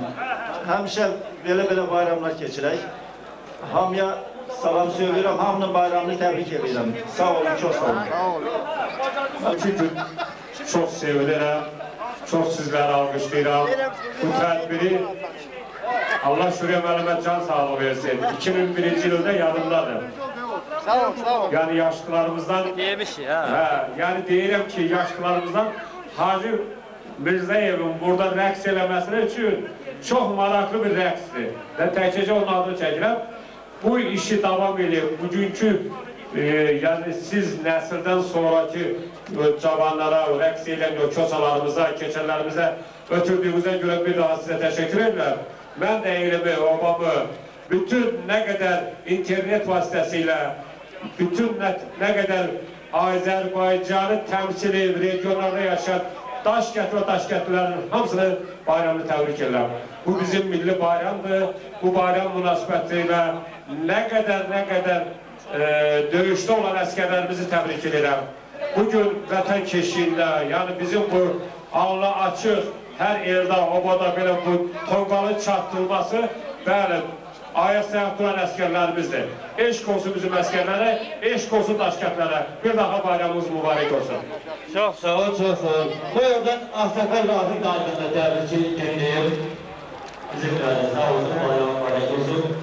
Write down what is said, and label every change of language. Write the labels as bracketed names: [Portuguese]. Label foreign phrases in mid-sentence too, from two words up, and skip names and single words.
[Turkish] Hemşe böyle bayramlar geçirek. Hamıya salam söylüyorum, hamının bayramını tebrik ediyorum. Sağ olun, çok sağ olun. Çünkü çok seviyorum, çok sizlere alkışlayıram. [Azerbaijani] Bu tedbiri Allah şuraya müəllimə can sağlığı versin. 2001-ci ildə yadımdadır. Sağ ol. Yani yaşlılarımızdan Demiş ya. Yani deyirəm ki, yaşlılarımızdan Hacı Mirzəyevin burada rəqs eləməsini üçün çox maraqlı bir rəqsdir. Və təkcə onun adını çəkirəm. Bu işi davam edib, bugünkü yani siz nəsildən sonraki cavanlara, rəqs edən köçalarımıza, keçənlərimizə ötürdüyümüzə görə bir daha sizə təşəkkür edirəm. [Turkish] Ben de elimi, obamı, bütün ne kadar internet vasıtasıyla, bütün ne kadar Azerbaycan'ı temsil edip regionlarda yaşayan Daşkent ve Daşkentlilerin hamısını bayramını tebrik ederim. Bu bizim milli bayramdır. Bu bayram münasebetiyle ne kadar dövüşte olan askerlerimizi tebrik ederim. [Azerbaijani] Bugün vətən keşiyində, yani bizim bu alnı açıq, her yerde, obada böyle bu tonqalı çatdırılması, bəli, ayaq sayaq duran əsgərlərimizdir. Eşq olsun bizim əsgərlərə, eşq olsun Daşkentlərə. Bir daha bayramımız mübarək olsun. [Turkish] Çok sağ ol, çok sağ ol. [Azerbaijani] Bu yoldan Ahsakar Rafiq Aydın'la təbriki dinləyib. Bizimlə sağ olsun, bayram mübarək olsun.